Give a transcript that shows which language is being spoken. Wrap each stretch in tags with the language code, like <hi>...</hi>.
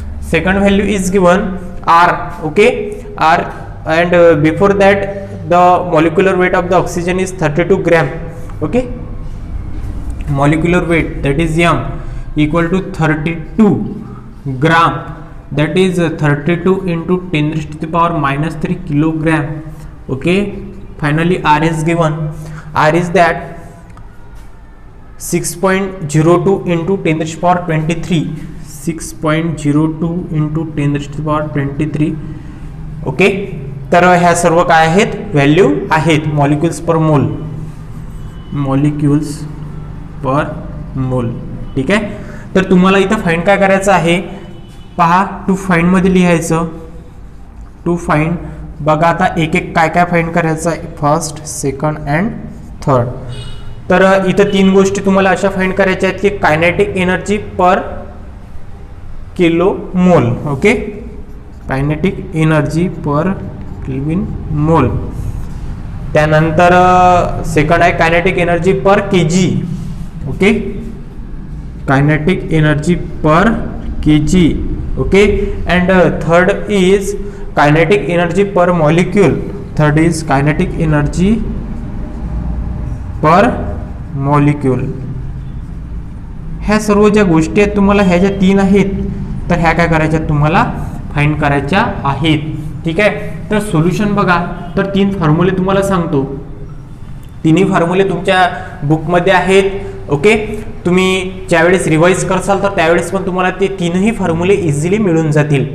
<en>Second value is given R. Okay, R, and before that the molecular weight of the oxygen is 32 gram. Okay, molecular weight that is m equal to 32 gram, that is 32 into 10⁻³ kilogram. Okay, finally R is given. R is that 6.02 into 10⁻23, 6.02 into 10⁻23.</en> <mr>Okay, तर ह्या सर्व काय आहेत, value आहेत molecules पर मोल, molecules पर मोल. ठीक आहे, तर तुम्हाला इथं फाइंड काय करायचं आहे पहा. टू फाइंड मध्ये लिहायचं. टू फाइंड बघा आता एक एक काय काय फाइंड करायचं आहे, फर्स्ट, सेकंड अँड थर्ड. तर इथं 3 गोष्टी तुम्हाला अशा फाइंड करायच्या आहेत की कायनेटिक एनर्जी पर kilo mole.</mr> <en>Okay, kinetic energy per kelvin mole.</en> <mr>त्यानंतर सेकंड आहे kinetic energy per KG.</mr> <en>Okay, kinetic energy per KG. Okay, and third is kinetic energy per molecule. Third is kinetic energy per molecule.</en> <mr>ह्या सर्व ज्या गोष्टी आहेत तुम्हाला ह्या ज्या 3 आहेत तर ह्या काय करायच्या तुम्हाला फाइंड करायच्या आहेत. ठीक आहे, तर सोल्युशन बघा. तर 3 फॉर्म्युले तुम्हाला सांगतो. तिन्ही फॉर्म्युले तुमच्या बुकमध्ये आहेत. ओके, तुम्ही ज्यावेळेस रिवाइज करसाल तर त्यावेळेस पण तुम्हाला ते 3ही फॉर्म्युले इझिली मिळून जातील.</mr>